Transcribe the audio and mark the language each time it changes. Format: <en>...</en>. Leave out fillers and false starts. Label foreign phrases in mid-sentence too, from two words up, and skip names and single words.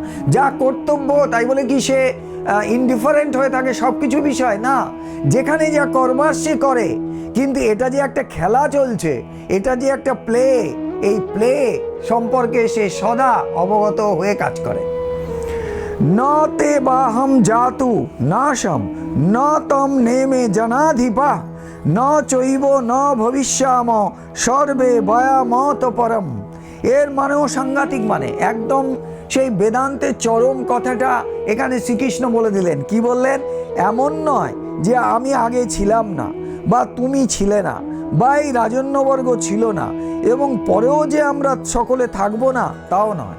<bn>যা কর্তব্য তাই বলে কি সে ইনডিফারেন্ট হয়ে থাকে সব কিছু বিষয় না, যেখানে যা করবার সে করে। কিন্তু এটা যে একটা খেলা চলছে, এটা যে একটা প্লে, এই প্লে সম্পর্কে সে সদা অবগত হয়ে কাজ করে।</bn> <sa>ন তে বাহম জাতু নাশম ন তম নেমে জনাধিপা ন চৈব ন ভবিষ্যাম সর্বে ভয়ামত পরম।</sa> <bn>এর মানেও সাংঘাতিক, মানে একদম সেই বেদান্তের চরম কথাটা এখানে শ্রীকৃষ্ণ বলে দিলেন। কি বললেন? এমন নয় যে আমি আগে ছিলাম না, বা তুমি ছিলে না, বা এই রাজন্যবর্গ ছিল না, এবং পরেও যে আমরা সকলে থাকবো না, তাও নয়।</bn>